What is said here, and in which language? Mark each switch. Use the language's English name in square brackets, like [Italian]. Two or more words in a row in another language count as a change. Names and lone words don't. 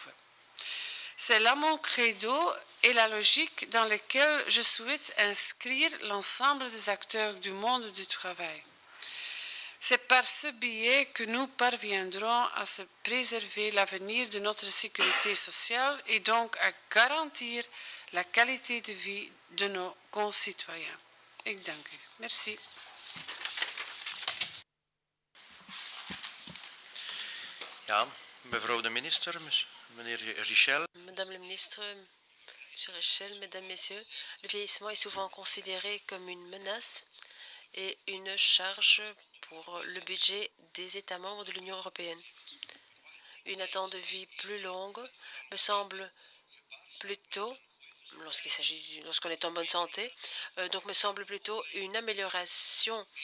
[French] C'est là mon credo et la logique dans laquelle je souhaite inscrire l'ensemble des acteurs du monde du travail. C'est par ce biais que nous parviendrons à se préserver l'avenir de notre sécurité sociale et donc à garantir la qualité de vie de nos concitoyens. [Dutch] Ik dank u. Merci. Ja, mevrouw de minister, meneer Richel. [French] Madame la ministre, Monsieur Richel, Mesdames, Messieurs, le vieillissement est souvent considéré comme une menace et une charge pour le budget des États membres de l'Union européenne. Une attente de vie plus longue me semble plutôt, lorsqu'on est en bonne santé, donc me semble plutôt une amélioration.